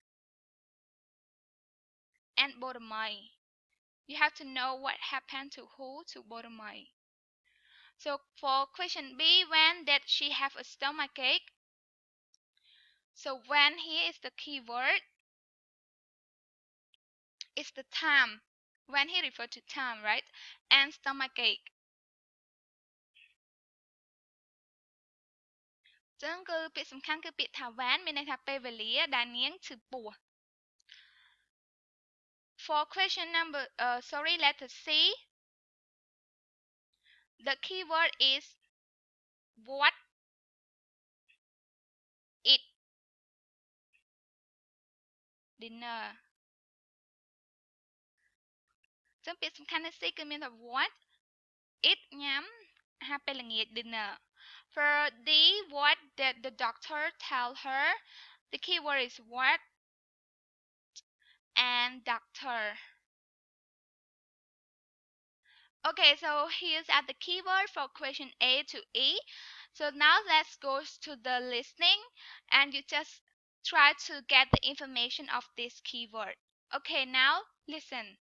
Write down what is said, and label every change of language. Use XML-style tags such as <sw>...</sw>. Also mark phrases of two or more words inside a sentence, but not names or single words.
<en>and Boromai you have to know what happened to who to Boromai so for question B when did she have a stomachache so when here is the keyword is the time when he referred to time right and stomachache</en> <km>ចឹងគឺពាក្យសំខាន់គឺពាក្យថា when មានន័យថាពេលវេលាដែលនាងឈឺពោះ</km> <en>for question number letter C the keyword is what eat dinner</en> <km>ចឹងពាក្យសំខាន់នៅ C គឺមានថា</km> <en>what eat</en> <km>ញ៉ាំអាហារពេលល្ងាច</km> <en>dinner for D what did the doctor tell her the keyword is what and doctor okay so here's at the keyword for question A to E so now let's go to the listening and you just try to get the information of this keyword okay now listen</en>